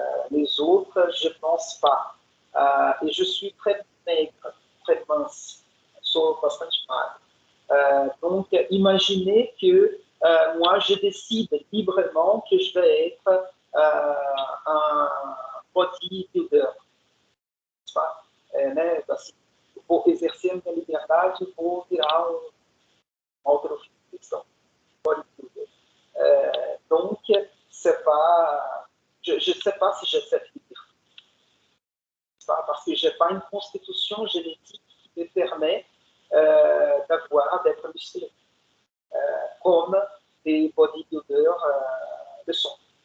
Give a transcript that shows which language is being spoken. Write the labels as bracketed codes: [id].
[fr] Les autres, je ne pense pas. Et je suis très maigre, très mince, [pt] sou bastante magre. [fr] Donc, imaginez que moi, je décide librement que je vais être un bodybuilder. [pt] Assim, vou exercer a minha liberdade, vou virar [fr] autre question. Bodybuilder. Donc, c'est pas, je ne sais pas si j'ai cette liberté. Parce que je n'ai pas une constitution génétique qui me permet d'être musclé, comme des bodybuilders le sont.